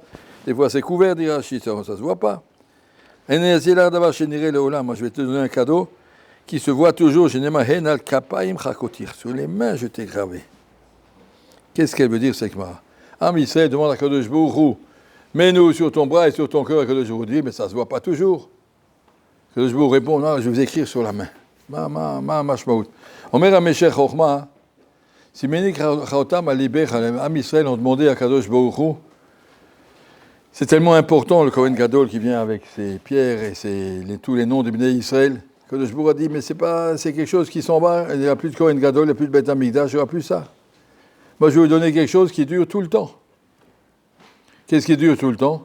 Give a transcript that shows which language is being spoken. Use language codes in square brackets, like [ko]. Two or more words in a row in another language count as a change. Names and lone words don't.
[fr] Des fois c'est couvert, dit Rachid, ça se voit pas. Moi je vais te donner un cadeau qui se voit toujours. Sur les mains, je t'ai gravé. Qu'est-ce qu'elle veut dire, cette Gemara? Israël demande à [he] קדוש ברוך הוא, [fr] mets-nous sur ton bras et sur ton cœur. [he] קדוש ברוך הוא [fr] dit, mais ça se voit pas toujours. [he] קדוש ברוך הוא [fr] répond, non, je vais vous écrire sur la main. [he] מה משמעות. אומר המשך חכמה, שימני כחותם על ליבך, עם ישראל [fr] ont demandé à [he] קדוש ברוך הוא, [fr] c'est tellement important le [he] כהן גדול [fr] qui vient avec ses pierres et tous les noms des [he] בני ישראל. קדוש ברוך הוא [fr] a dit, mais c'est quelque chose qui s'en va, il n'y a plus de [he] כהן גדול, [fr] il n'y a plus de [he] בית המקדש, [fr] il n'y aura plus ça. Moi, je vais vous donner quelque chose qui dure tout le temps. Qu'est-ce qui dure tout le temps?